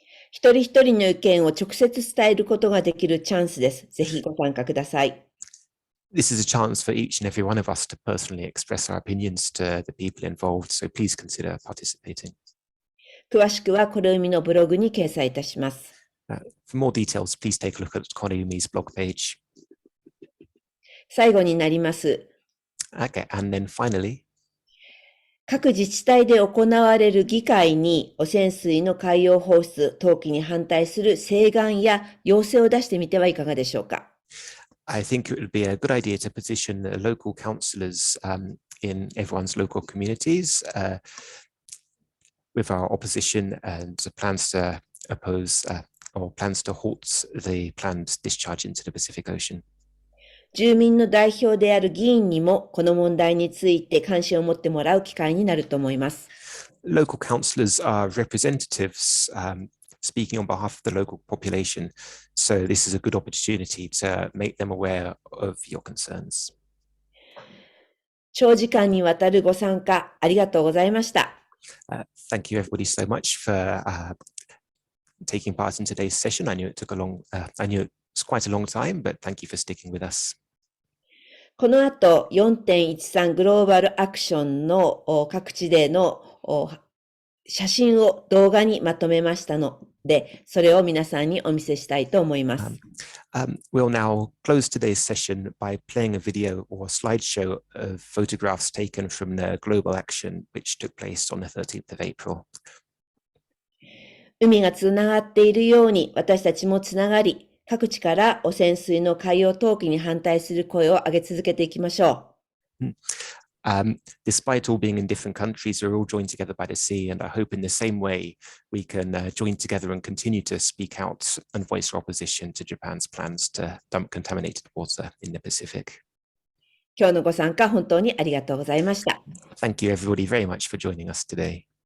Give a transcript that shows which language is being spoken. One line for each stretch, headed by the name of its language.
Japanese: 一人一人の意見を直接伝えることができるチャンスです。ぜひご参加ください。
English: This is a chance for each and every one of us to personally express our opinions to the people involved, so please consider participating.
Japanese: 詳しくはコレウミのブログに掲載いたします。
English: For more details, please take a look at Koreumi's blog page.
Japanese: 最後になります。
English: Okay, and then finally,
Japanese: 各自治体で行われる議会に汚染水の海洋放出投棄に反対する請願や要請を出してみてはいかがでしょうか。
English: I think it would be a good idea to petition the local councillors in everyone's local communities with our opposition and plans to oppose or plans to halt the planned discharge into the Pacific Ocean.
Japanese: 住民の代表である議員にもこの問題について関心を持ってもらう機会になると思います。
English: Local councillors are representatives speaking on behalf of the local population, so this is a good opportunity to make them aware of your concerns.
Japanese: 長時間にわたるご参加ありがとうございました。
English: Thank you everybody so much for taking part in today's session. I knew it was quite a long time, but thank you for sticking with us.
Japanese: この後、4.13 グローバルアクションの各地での写真を動画にまとめましたので、それを皆さんにお見せしたいと思います。
English: We'll now close today's session by playing a video or a slideshow of photographs taken from the global action which took place on the 13th of April.
Japanese: 海がつながっているように私たちもつながり、各地から汚染水の海洋投棄に反対する声を上げ続けていきましょう。
English: Despite all being in different countries, we're all joined together by the sea, and I hope in the same way we can join together and continue to speak out and voice our opposition to Japan's plans to dump contaminated water in the Pacific.
Japanese: 今日のご参加本当にありがとうございました。
English: Thank you everybody very much for joining us today.